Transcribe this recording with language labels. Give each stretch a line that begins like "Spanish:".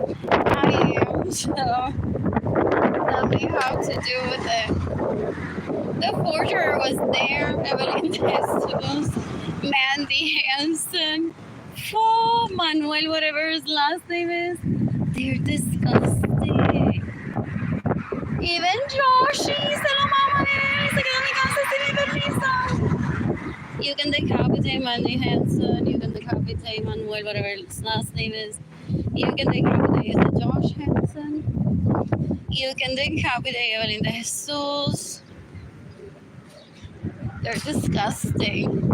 English: I am, so nothing have to do with it. The forger was there, Evelyn Jesus, Mandy Hansen, Juan Manuel, whatever his last name is. They're disgusting.
Spanish: Even Joshi se lo mama de él, se quedó en mi casa sin mi permiso.
English: You can decapitate Mandy Hansen, you can decapitate Manuel, whatever his last name is. You can decapitate Josh Hansen. You can decapitate Evelyn de Jesus. They're disgusting.